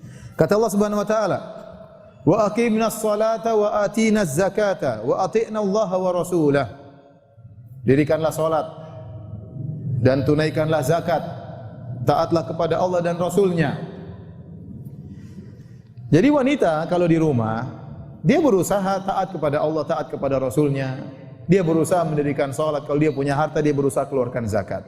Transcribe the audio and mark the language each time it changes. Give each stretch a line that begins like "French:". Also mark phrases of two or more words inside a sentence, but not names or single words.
Indonesian: Kata Allah
Arabic: سبحانه وتعالى, "وأقمن الصلاة وآتين الزكاة وأطعن الله ورسوله."
Indonesian: Dirikanlah salat dan tunaikanlah zakat. Taatlah kepada Allah dan Rasulnya. Jadi wanita kalau di rumah, dia berusaha taat kepada Allah, taat kepada Rasulnya. Dia berusaha mendirikan salat. Kalau dia punya harta, dia berusaha keluarkan zakat.